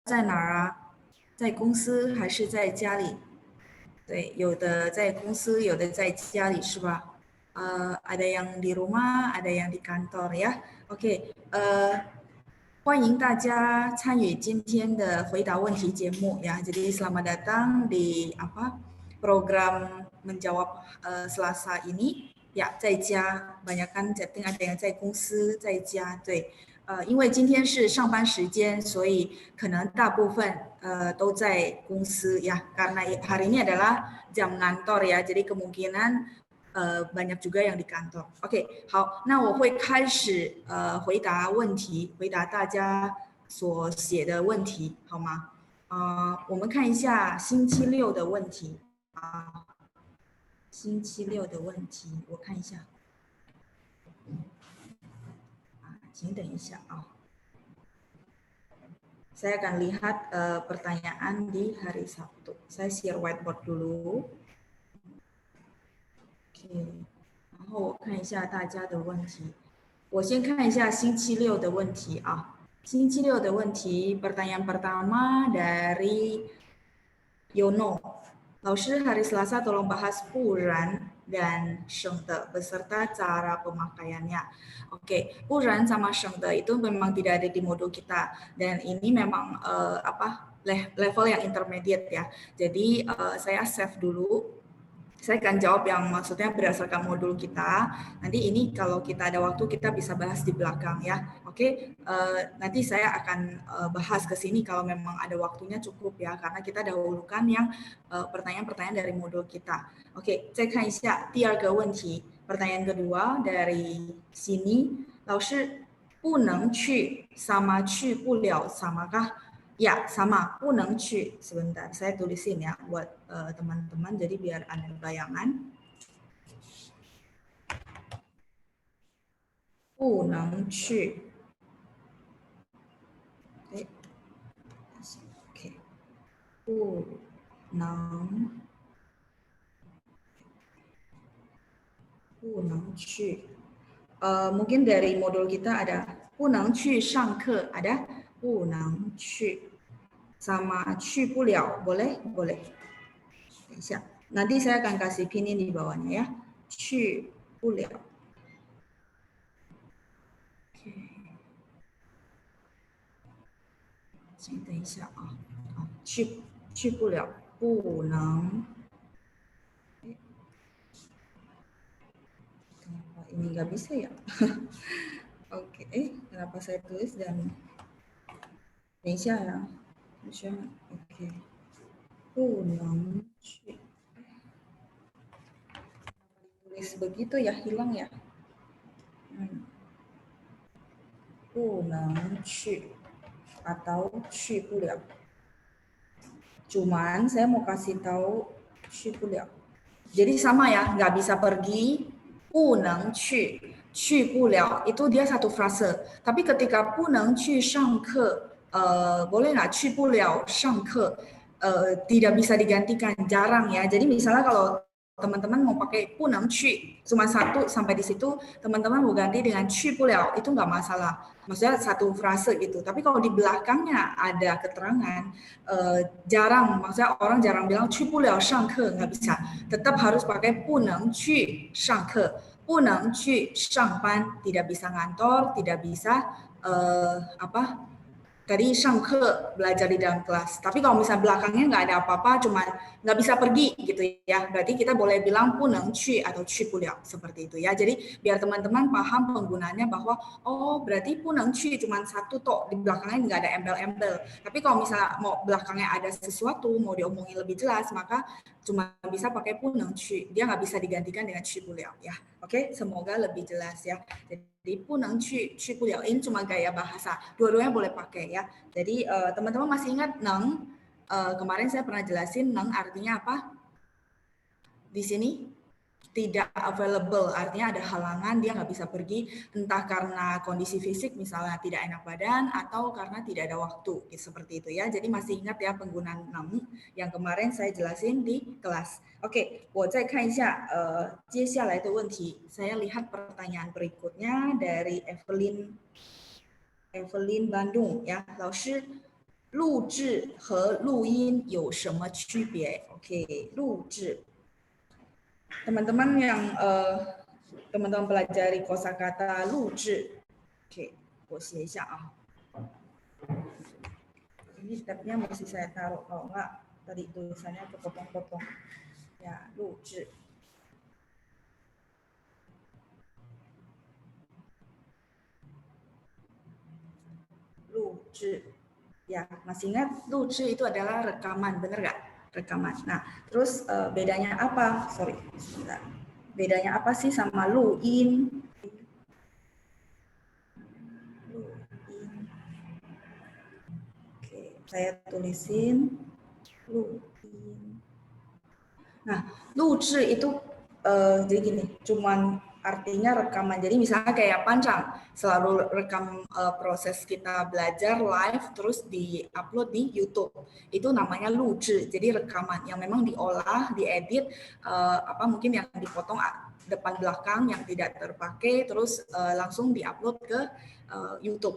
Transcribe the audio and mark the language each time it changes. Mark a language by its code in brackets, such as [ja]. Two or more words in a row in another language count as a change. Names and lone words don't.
[zh] 在哪儿啊？在公司还是在家里？对，有的在公司，有的在家里，是吧 ？ [id] ada yang di rumah, ada yang di kantor ya. [zh] OK，欢迎大家参与今天的回答问题节目 ya. [id] Jadi selamat datang di program menjawab Selasa ini. Ya， [zh] 在家， [id] banyak kan chatting ada yang [zh] 在公司，在家，对。因为今天是上班时间，所以可能大部分都在公司 ya. [id] Karena hari ini adalah jam ngantor ya, jadi kemungkinan banyak juga yang di kantor. [zh] OK， 好，那我会开始回答问题，回答大家所写的问题，好吗？我们看一下星期六的问题啊，星期六的问题，我看一下请等一下啊。 [id] Saya akan lihat pertanyaan di hari Sabtu. Saya share whiteboard dulu. [zh] OK， 然后我看一下大家的问题。我先看一下星期六的问题啊。星期六的问题 [id] pertanyaan pertama dari Yono. 老师 hari Selasa tolong bahas puran dan shengde beserta cara pemakaiannya. Oke, puran sama shengde itu memang tidak ada di modul kita dan ini memang level yang intermediate ya. Jadi saya save dulu. Saya akan jawab yang maksudnya berdasarkan modul kita. Nanti ini kalau kita ada waktu kita bisa bahas di belakang ya. Oke, nanti saya akan bahas ke sini kalau memang ada waktunya cukup ya, karena kita dahulukan yang pertanyaan-pertanyaan dari modul kita. Oke, [zh] 再看一下第二个问题. [id] Pertanyaan kedua dari sini, [zh] 老师不能去 sama 去不了 samakah? [id] Ya, sama, [zh] 不能去. [id] Sebentar, saya tulisin ya buat teman-teman jadi biar ada bayangan. [zh] 不能去. [id] Oke. [zh] 不能去. [id] Mungkin dari modul kita ada [zh] 不能去上课, [id] ada [zh] 不能去. [id] Sama [zh] 去不了, [id] boleh? Boleh. [zh] 等一下, [id] nanti saya akan kasih pinin di bawahnya ya. [zh] 去不了. Oke. 请等一下啊，去不了，不能。 [id] Kenapa ini nggak bisa ya? Oke, kenapa saya tulis dan [zh] 等一下呀， [id] Oke， [zh] 不能去。 [id] Tulis begitu ya, hilang ya. [zh] 不能去 atau 去不了. [id] Cuman saya mau kasih tahu [zh] 去不了. [id] Jadi sama ya, nggak bisa pergi, [zh] 不能去不了 [id] itu dia satu frase. Tapi ketika [zh] 不能去上课, [id] boleh nggak [zh] 去不了上课, [id] tidak bisa digantikan, jarang ya. Jadi misalnya kalau teman-teman mau pakai [zh] 不能去 [id] cuma satu sampai di situ, teman-teman mau ganti dengan [zh] 去不了 [id] itu nggak masalah. Maksudnya satu frase gitu. Tapi kalau di belakangnya ada keterangan, jarang, maksudnya orang jarang bilang [zh] 去不了上课, [id] nggak bisa. Tetap harus pakai [zh] 不能去上课, 不能去上班, [id] tidak bisa ngantor, tidak bisa tadi 上课 belajar di dalam kelas. Tapi kalau misalnya belakangnya nggak ada apa-apa, cuma nggak bisa pergi gitu ya, berarti kita boleh bilang [zh] 不能去 [id] atau [zh] 去不了 [id] seperti itu ya. Jadi biar teman-teman paham penggunaannya bahwa oh berarti [zh] 不能去 [id] cuma satu tok, di belakangnya nggak ada embel-embel. Tapi kalau misalnya mau belakangnya ada sesuatu, mau diomongin lebih jelas, maka cuma bisa pakai [zh] 不能去, [id] dia nggak bisa digantikan dengan [zh] 去不了 [id] ya. Oke, semoga lebih jelas ya. Jadi [zh] 不能去不了 [id] ini cuma gaya bahasa, dua-duanya boleh pakai ya. Jadi teman-teman masih ingat neng? Kemarin saya pernah jelasin neng artinya apa? Di sini tidak available, artinya ada halangan, dia nggak bisa pergi, entah karena kondisi fisik misalnya tidak enak badan atau karena tidak ada waktu, seperti itu ya. Jadi masih ingat ya penggunaan neng yang kemarin saya jelasin di kelas. Oke, [zh] 我再看一下接下来的问题. [id] Saya lihat pertanyaan berikutnya dari Evelyn Bandung ya. [zh] 老师录制和录音有什么区别 ？Oke, 录制. [id] Teman-teman yang teman-teman pelajari kosakata 录制. Oke, [zh] 我写一下啊。 [id] Ini tabnya mesti saya taruh, kalau enggak tadi tulisannya kepotong-potong. Ya, [zh] 录制. [id] Ya, masih ingat 录制 itu adalah rekaman, benar nggak? Rekaman. Nah, terus bedanya apa? Sorry, sebentar. Bedanya apa sih sama 录音? Oke, saya tulisin 录音. Nah, 录制 itu jadi gini, cuman artinya rekaman. Jadi misalnya kayak Panjang selalu rekam proses kita belajar live terus di-upload di YouTube. Itu namanya 录制. Jadi rekaman yang memang diolah, diedit apa mungkin yang dipotong depan belakang yang tidak terpakai terus langsung di-upload ke YouTube.